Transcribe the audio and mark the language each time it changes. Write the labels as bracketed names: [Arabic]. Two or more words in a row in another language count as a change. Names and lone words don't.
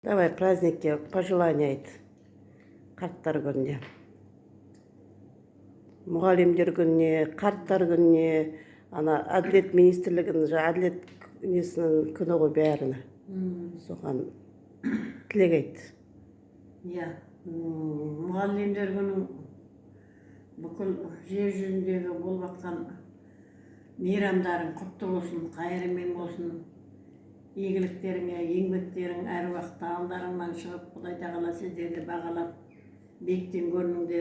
[Russian] Давай праздникке пожелания [Kyrgyz] айт. Карттар күнүнө. Мугалимдер күнүнө, карттар күнүнө, ана Адилет министрлигинин Адилет несинин күнү го баарына. Соган тилек айт. [Kazakh] Иә, мұғалімдер күні бүкіл жер жүзіндегі болып жатқан мейрамдарың құтты болсын, қайырымен болсын. Игіліктеріңе, еңбектерің әр уақытта алдарыңнан шығып, Құдай тағала сіздерді бағалап, биіктен көрініңдер.